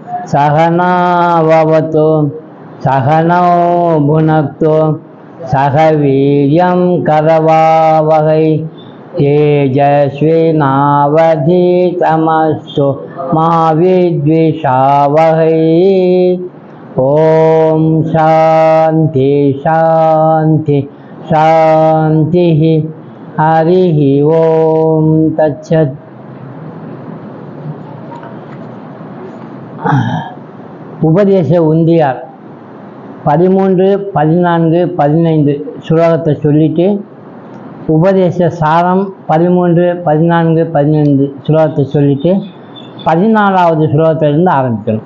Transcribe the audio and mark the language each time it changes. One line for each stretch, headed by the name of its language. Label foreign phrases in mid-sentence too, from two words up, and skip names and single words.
Sanskrit: सहना भवतु सहनौ भुनक्तु सह वीर्यं करवावहै तेजस्विनावधीतमस्तु मा विद्विषावहै। ओम शांति शांति शांति। हरि ओम तत्सत्।
Tamil: உபதேச உந்தியார் 13, 14, 15 ஸ்லோகத்தை சொல்லிட்டு உபதேச சாரம் 13, 14, 15 ஸ்லோகத்தை சொல்லிட்டு 14வது ஸ்லோகத்திலிருந்து ஆரம்பிக்கணும்.